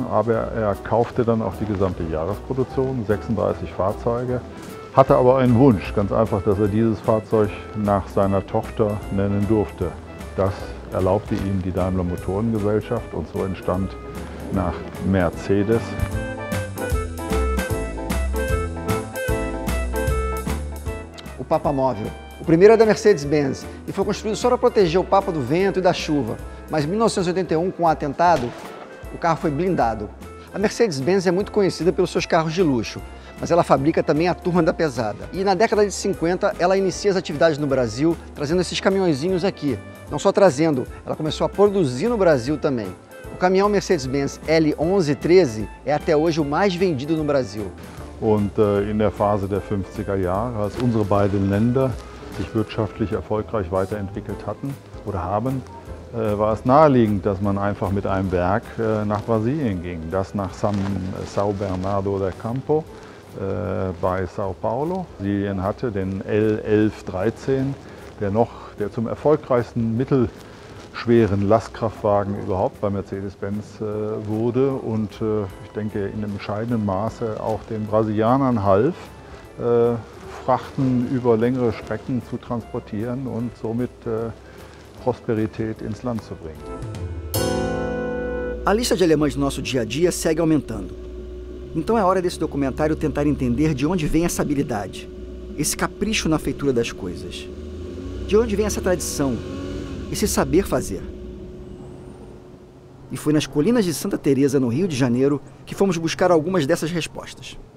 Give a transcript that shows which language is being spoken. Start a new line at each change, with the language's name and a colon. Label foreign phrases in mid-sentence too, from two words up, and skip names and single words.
German: Aber er kaufte dann auch die gesamte Jahresproduktion, 36 Fahrzeuge, hatte aber einen Wunsch, ganz einfach, dass er dieses Fahrzeug nach seiner Tochter nennen durfte. Das erlaubte ihm die Daimler Motorengesellschaft und so entstand nach Mercedes.
Portuguese: O Papa Móvel. O primeiro é da Mercedes-Benz e foi construído só para proteger o Papa do vento e da chuva. Mas em 1981, com o atentado, o carro foi blindado. A Mercedes-Benz é muito conhecida pelos seus carros de luxo, mas ela fabrica também a turma da pesada. E na década de 50, ela inicia as atividades no Brasil, trazendo esses caminhõezinhos aqui. Não só trazendo, ela começou a produzir no Brasil também. O caminhão Mercedes-Benz L1113 é até hoje o mais vendido no Brasil.
German: Und in der Phase der 50er Jahre, als unsere beiden Länder sich wirtschaftlich erfolgreich weiterentwickelt hatten oder haben, war es naheliegend, dass man einfach mit einem Werk nach Brasilien ging. Das nach São Bernardo do Campo bei São Paulo. Brasilien hatte den L1113, der zum erfolgreichsten mittelschweren Lastkraftwagen überhaupt bei Mercedes-Benz wurde und ich denke in einem entscheidenden Maße auch den Brasilianern half, Frachten über längere Strecken zu transportieren und somit Prosperität ins Land zu bringen.
Portuguese: A lista de alemães do nosso dia a dia segue aumentando. Então é hora desse documentário tentar entender de onde vem essa habilidade, esse capricho na feitura das coisas. De onde vem essa tradição, esse saber fazer. E foi nas colinas de Santa Teresa, no Rio de Janeiro, que fomos buscar algumas dessas respostas.